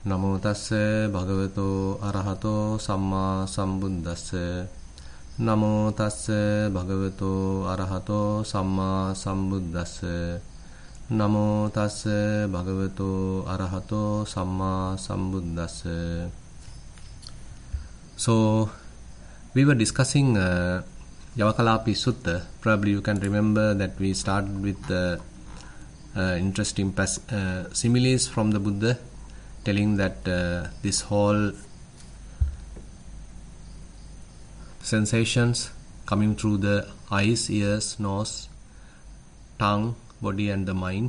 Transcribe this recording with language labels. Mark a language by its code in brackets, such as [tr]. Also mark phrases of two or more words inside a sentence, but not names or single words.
[pi] Namo tassa bhagavato arahato samma sambuddhassa. Namo tassa bhagavato arahato samma sambuddhassa. Namo tassa bhagavato arahato samma sambuddhassa. [en] So, we were discussing Yavakalapi Sutta. Probably you can remember that we started with interesting similes from the Buddha, telling that this whole sensations coming through the eyes, ears, nose, tongue, body and the mind.